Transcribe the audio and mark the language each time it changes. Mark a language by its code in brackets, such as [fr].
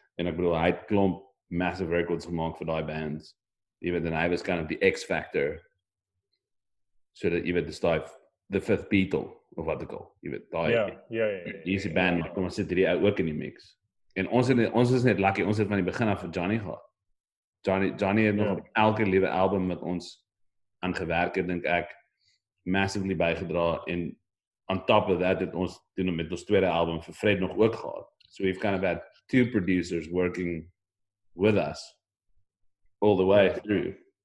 [af] En ek bedoel, hy het klomp massive records gemaak vir daai bands. [en] Even then, [af] hy was [en] kind of the X factor. [af] So that jy weet, [en] the fifth Beatle, [af] of wat ek al, jy weet, daai, easy band, kom ons sit hierdie ook in die mix. En ons is net lucky, ons het van die begin af vir Johnny gehad. Johnny het nog elke liewe album met ons aan gewerk het, dink ek, massively bygedra, en [en] on top of that, [af] het ons doen met ons tweede album vir Fred nog ook gehad. [en] So we've kind of had two producers working with us all the way through.